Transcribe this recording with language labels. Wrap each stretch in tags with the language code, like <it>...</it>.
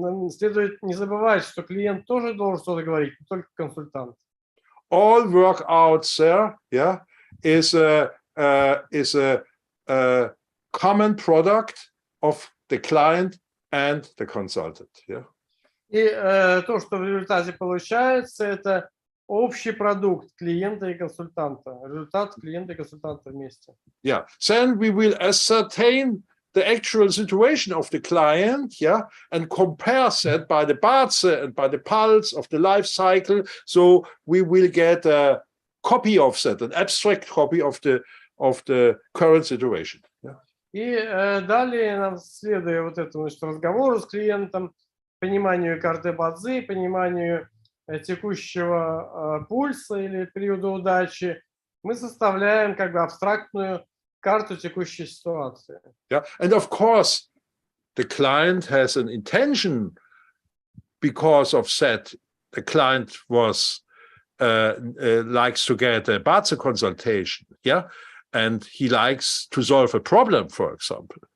<ru>Следует не забывать, что клиент тоже должен что-то говорить, не только консультант.</ru> <en>All work out there, yeah, is a common product of the client and the consultant. Yeah.</en> <ru>И то, что в результате получается, это общий продукт клиента и консультанта, результат клиента и консультанта вместе.</ru> <en>Yeah. Then we will ascertain the actual situation of the client, yeah, and compares that by the ba-czы and by the pulse of the life cycle. So we will get a copy of that, an abstract copy of the current situation. Yeah.</en> <ru>И далее нам, следуя вот этому разговору с клиентом, пониманию карты ба-цзы, пониманию текущего пульса или периода удачи, мы составляем как бы абстрактную карту текущей ситуации.</ru> <en>Yeah, and of course, the client has an intention because of that. The client was likes to get a ba-czы consultation, yeah, and he likes to solve a problem, for example.</en>